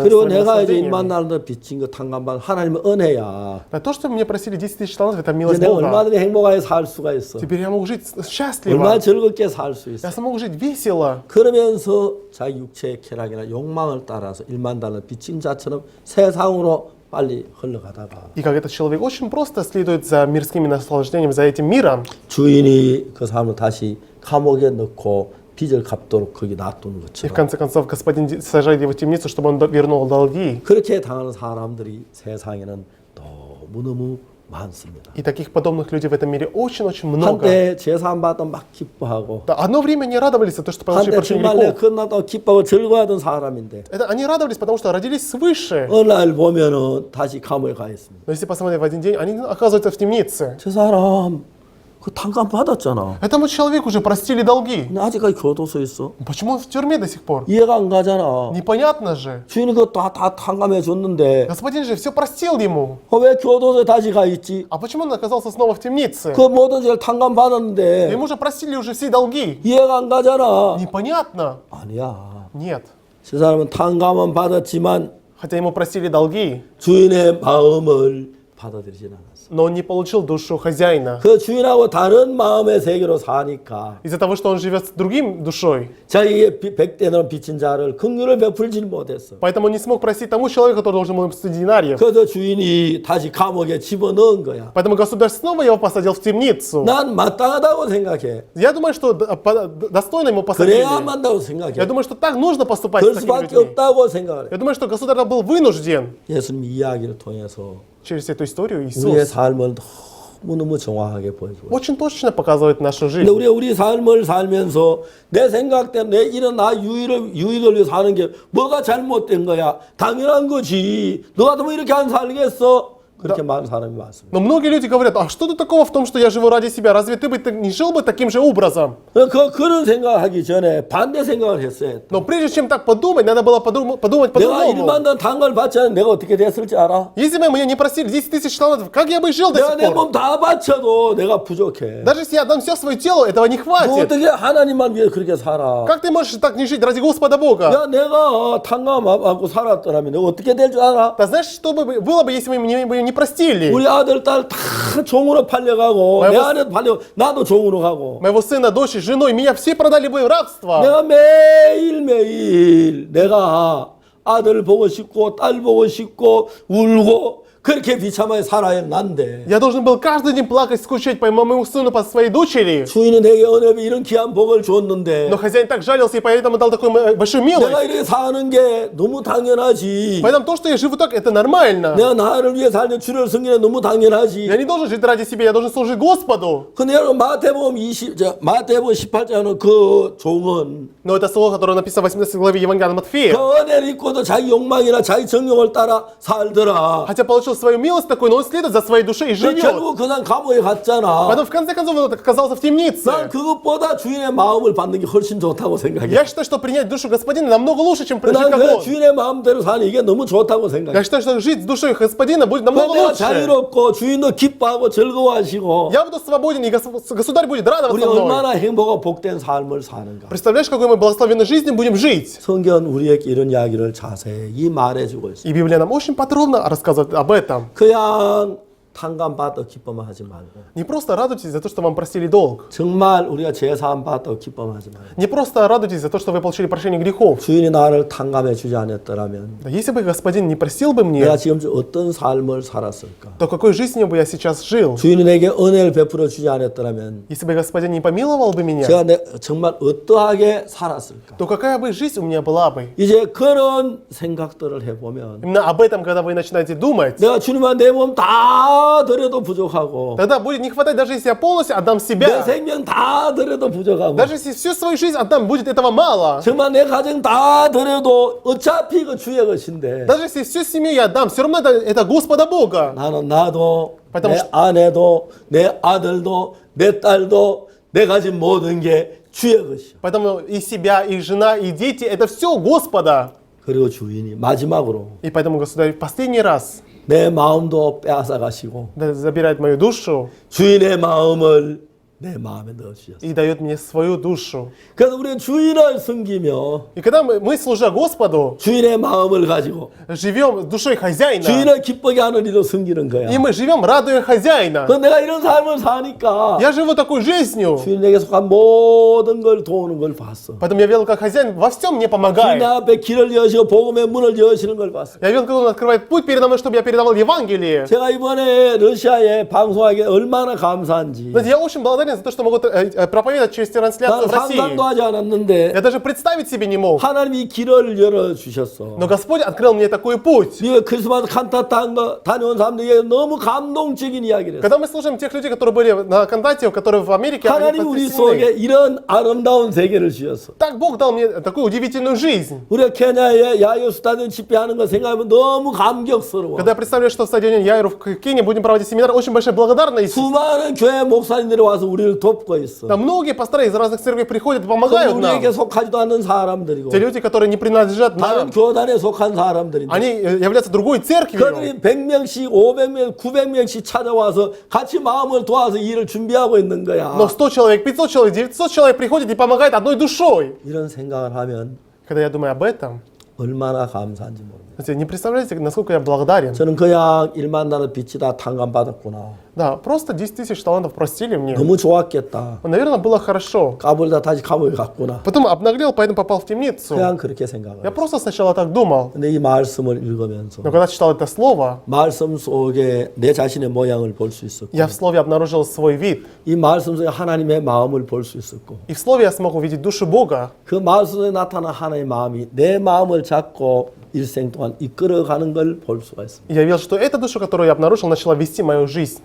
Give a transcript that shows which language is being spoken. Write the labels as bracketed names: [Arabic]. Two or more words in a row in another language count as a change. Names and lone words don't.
[Korean] 그리고 [Russian] своими [Korean] 내가 이제 [Russian] наслаждениями. [Korean] 1만 달러 빚진 거 탕감받은 하나님의 은혜야. [Russian] А то, что мне просили 10 тысяч талантов, это [Korean] 이제 [Russian] милость [Korean] 내가 [Russian] Бога. [Korean] 얼마든지 행복하게 살 수가 있어. [Russian] Теперь я могу жить счастливо. [Korean] 얼마나 즐겁게 살 수 있어. [Russian] Я смогу жить весело. [Korean] 그러면서 자기 육체의 쾌락이나 욕망을 따라서 1만 달러 빚진 자처럼 세상으로 빨리 흘러가다가 [Russian] И как этот человек очень просто следует за мирскими наслаждениями, за этим миром. [Korean] 주인이 그 사람을 다시 감옥에 넣고 빚을 갚도록 거기 놔두는 [Russian] И в [Korean] 것처럼 [Russian] конце концов господин сажает его в темницу, чтобы он вернул долги. [Korean] 그렇게 당하는 사람들이 세상에는 너무너무 많습니다. [Russian] И таких подобных людей в этом мире очень-очень много. [Korean] 한때 제사함 받으면 막 기뻐하고 [Russian] Да, одно время они радовались за то, что получили [Korean] 한때 [Russian] прощение [Korean] 정말 내가 [Russian] грехов. [Korean] 끝났다고 기뻐하고 즐거워하던 사람인데 [Russian] Это они радовались, потому что родились свыше. [Korean] 어느 날 보면은 다시 감옥에 가 있습니다. [Russian] Но если посмотреть в один день, они оказываются в темнице. [Korean] 저 사람 그 탕감 받았잖아. [Russian] Этому человеку уже простили долги. [Korean] 근데 아직까지 교도소에 있어. [Russian] Почему он в тюрьме до сих пор? [Korean] 이해가 안 가잖아. [Russian] Непонятно же. [Korean] 주인이 그거 다 탕감해 줬는데 [Russian] Господин же все простил ему. [Korean] 왜 교도소에 다시 가 있지? [Russian] А почему он оказался снова в темнице? [Korean] 그 모든 죄를 탕감 받았는데 [Russian] Ему же простили уже все долги. [Korean] 이해가 안 가잖아. [Russian] Непонятно. [Korean] 아니야. [Russian] Нет. [Korean] 저 사람은 탕감은 받았지만 [Russian] Хотя ему простили долги, [Korean] 주인의 마음을 받아들이진 않았어. [Russian] но он не получил душу хозяина. [Korean] 그 주인하고 다른 마음의 세계로 사니까 [Russian] Из-за того, что он живет с другим душой. [Korean] 자기의 100대는 빚진 자를 긍휼을 베풀지 못했어. [Russian] Поэтому он не смог простить тому человеку, который должен был ему 100 динариев. [Korean] 그래서 주인이 다시 감옥에 집어넣은 거야. [Russian] Поэтому государь снова его посадил в темницу. [Korean] 난 마땅하다고 생각해. [Russian] Я думаю, что достойно ему посадили. [Korean] 그래야만 한다고 [Russian] Я [Korean] 생각해. [Russian] думаю, что так нужно поступать [Korean] 그럴 [Russian] с такими [Korean] 수밖에 [Russian] людьми. [Korean] 없다고 생각을 해. [Russian] Я думаю, что государь был вынужден [Korean] 예수님 이야기를 통해서 [Russian] через эту историю [Korean] 우리의 [Russian] Иисус [Korean] 삶을 너무너무 정확하게 보여줘요. [Russian] очень точно показывает нашу [Korean] 근데 [Russian] жизнь. [Korean] 우리 삶을 살면서 내 생각대로 내 이런 나 유익을 위해 사는 게 뭐가 잘못된 거야? 당연한 거지. 너 같으면 이렇게 안 살겠어? 그렇게 많은 사람이 많습니다. [Russian] Но многие люди говорят, а что тут такого в том, что я живу ради себя? Разве ты бы не жил бы таким же образом? [Korean] 그런 생각하기 전에 반대 생각을 했어야 했다. [Russian] Но прежде чем так подумать, надо было подумать [Korean] 내가 [Russian] по-другому. [Korean] 1만 원 단가를 받지 않으면 내가 어떻게 됐을지 알아? [Russian] Если бы мне не просили 10 тысяч талантов, как я бы жил до [Korean] 내가 [Russian] сих [Korean] 내 [Russian] пор? [Korean] 몸 다 바쳐도 내가 부족해. [Russian] Даже если я отдам все свое тело, этого не [Korean] 너 [Russian] хватит. [Korean] 어떻게 하나님만 위해 그렇게 살아? [Russian] Как ты можешь так не жить ради Господа Бога? [Korean] 야, 내가 탕감하고 살았더라면 내가 어떻게 될 줄 알아? [Russian] Ты знаешь, что бы было бы, если бы мне бы не простили? [Korean] 우리 아들, 딸 다 종으로 팔려가고 왜 내 뭐- 아들 팔려 나도 종으로 가고 [Russian] Моего сына, дочь, жену, и меня все продали бы в рабство. [Korean] 내가 매일매일 내가 아들 보고 싶고 딸 보고 싶고 울고 그렇게 비참하게 살아야 난데 [Russian] Я должен был каждый день плакать, скучать по моему сыну, по своей дочери. [Korean] 주인은 내게 은혜비 이런 귀한 복을 줬는데 [Russian] Но хозяин так жалился и поэтому дал такую большую [Korean] 내가 [Russian] милость. [Korean] 이렇게 사는 게 너무 당연하지. [Russian] Поэтому то, что я живу так, это нормально. [Korean] 내가 나를 위해 살면 주를 섬기는 너무 당연하지. [Russian] Я не должен жить ради себя, я должен служить Господу. [Korean] 근데 여러분 마태복음 18장은 그 종은 [Russian] Но это слово, которое написано в 18 главе Евангелия [Korean] 그 [Russian] Матфея. [Korean] 은혜를 입고도 자기 욕망이나 자기 정욕을 따라 살더라. [Russian] Хотя получил свою милость такую, но он следует за своей душой и живет. [Korean] 결국 그 사람 감옥에 갔잖아. [Russian] Потом в конце концов он оказался в темнице. [Korean] 난 그것보다 주인의 마음을 받는 게 훨씬 좋다고 생각해. [Russian] Я считаю, что принять душу Господина намного лучше, чем жить [Korean] 난 [Russian] как [Korean] 그 [Russian] он. [Korean] 주인의 마음대로 사는 이게 너무 좋다고 생각해. [Russian] Я считаю, что жить с душой Господина будет намного [Korean] 내가 [Russian] лучше. [Korean] 자유롭고 주인도 기뻐하고 즐거워하시고 [Russian] Я буду свободен, и государь будет [Korean] 우리 [Russian] радоваться мной. [Korean] 얼마나 행복하고 복된 삶을 사는가. [Russian] Представляешь, какой мы благословенной жизнью будем жить? [Korean] 성경 우리에게 이런 이야기를 자세히 말해주고 있어요. [Russian] И Библия нам очень подробно рассказывает об этом. [Korean] 그냥 탕감받아 기뻐만 하지 말고 [Russian] Не просто радуйтесь за то, что вам простили долг. [Korean] 정말 우리가 제사함 받아 기뻐하지 말고 [Russian] Не просто радуйтесь за то, что вы получили прощение грехов. [Korean] 주인이 나를 탕감해 주지 않았더라면 [Russian] Да если бы Господин не простил бы [Korean] 내가 [Russian] мне, [Korean] 지금 어떤 삶을 살았을까? [Russian] то какой жизнью бы я сейчас жил? [Korean] 주인이 내게 은혜를 베풀어 주지 않았더라면 [Russian] Если бы Господин не помиловал бы меня, [Korean] 제가 정말 어떠하게 살았을까? [Russian] то какая бы жизнь у меня была бы? [Korean] 이제 그런 생각들을 해보면 [Russian] Именно об этом, когда вы начинаете думать, [Korean] 내가 주님아 내 몸 다 다 드려도 부족하고 [Russian] Тогда будет не хватать, даже если я полностью отдам [Korean] 내 [Russian] себя. [Korean] 생명 다 드려도 부족하고 [Russian] Даже если всю свою жизнь отдам, будет этого мало. [Korean] 정말 내 가정 다 드려도 어차피 그 주의 것인데 [Russian] Даже если всю семью я отдам, все равно это Господа Бога. [Korean] 나는 나도 [Russian] потому [Korean] 내 [Russian] что- [Korean] 아내도 내 아들도 내 딸도 내 가진 모든 게 주의 것이요. [Russian] Поэтому и себя, и жена, и дети, это все Господа. [Korean] 그리고 주인이 마지막으로 [Russian] И поэтому Государь в последний раз [Korean] 내 마음도 빼앗아 가시고 [Russian] забирает мою душу [Korean] 주인의 마음을 내 마음에 넣으셨어요. [Russian] и дает мне свою душу. [Korean] 그래서 우리는 주인을 섬기며 [Russian] И когда мы служа Господу, [Korean] 주인의 마음을 가지고 [Russian] живем душой хозяина, [Korean] 주인을 기쁘게 하는 일로 섬기는 거야. [Russian] и мы живем, радуя хозяина. [Korean] 그 내가 이런 삶을 사니까 [Russian] Я живу такой жизнью, [Korean] 주인에게 속한 모든 걸 도우는 걸 봤어. [Russian] поэтому я видел, как хозяин во всем мне [Korean] 주인 [Russian] помогает. [Korean] 앞에 길을 여시고 복음의 문을 여시는 걸 봤어. [Russian] Я видел, как он открывает путь передо мной, чтобы я передавал Евангелие. [Korean] 제가 이번에 러시아에 방송하기 얼마나 감사한지. [Russian] Знаете, я очень благодарен за то, что могу проповедовать через трансляцию [Korean] 나는 [Russian] в России. [Korean] 상상도 하지 않았는데 [Russian] Я даже представить себе не мог. [Korean] 하나님이 길을 열어 주셨어. [Russian] Но Господь открыл мне такой путь. [Korean] 네가 크리스마스 칸타타 다녀온 사람들에게 너무 감동적인 이야기를 했어. [Russian] Когда мы слушаем тех людей, которые были на контакте, которые в Америке, они [Korean] 하나님 우리 속에 [Russian] потрясены. [Korean] 이런 아름다운 세계를 주셨어. [Russian] Так Бог дал мне такую удивительную жизнь. [Korean] 우리가 케냐에 야유 스타디움 집회하는 거 생각하면 너무 감격스러워. [Russian] Когда я представляю, что в стадионе Яиру в Кении будем проводить семинар, очень большая благодарность. [Korean] 수많은 교회 목사님들이 와서 우리를 돕고 있어. [Russian] Да, многие пасторы из разных церквей приходят и [Korean] 그건 [Russian] помогают нам. [Korean] 우리에게 속하지도 않는 사람들이고 [Russian] Те люди, которые не принадлежат [Korean] 다른 [Russian] нам, [Korean] 교단에 속한 사람들인데 [Russian] они являются другой церковью. [Korean] 그들이 100명씩 500명 900명씩 찾아와서 같이 마음을 도와서 일을 준비하고 있는 거야. [Russian] Но 100 человек, 500 человек, 900 человек приходят и помогают одной душой. [Korean] 이런 생각을 하면 [Russian] Когда я думаю об этом, [Korean] 얼마나 감사한지 모릅니다. [Russian] знаете, не представляете, насколько я благодарен. [Korean] 저는 그냥 1만 나를 빚지다 탕감받았구나. [Russian] Да, просто 10 тысяч талантов простили мне. [Korean] 너무 좋았겠다. [Russian] Наверное, было хорошо. [Korean] 까불다 다시 감옥에 갔구나. [Russian] Потом обнаглел, поэтому попал в темницу. [Korean] 그냥 그렇게 생각을 [Russian] Я [Korean] 했어요. [Russian] просто сначала так думал. [Korean] 근데 이 말씀을 읽으면서 [Russian] Но когда читал это слово, [Korean] 말씀 속에 내 자신의 모양을 볼 수 있었고 [Russian] я в слове обнаружил свой вид. [Korean] 이 말씀 속에 하나님의 마음을 볼 수 있었고 [Russian] И в слове я смог увидеть душу Бога. [Korean] 그 말씀 속에 나타난 하나님의 마음이 내 마음을 잡고 일생 동안 이끌어가는 걸 볼 수가 있습니다. [Russian] И я видел, что эта душа, которую я обнаружил, начала вести мою жизнь.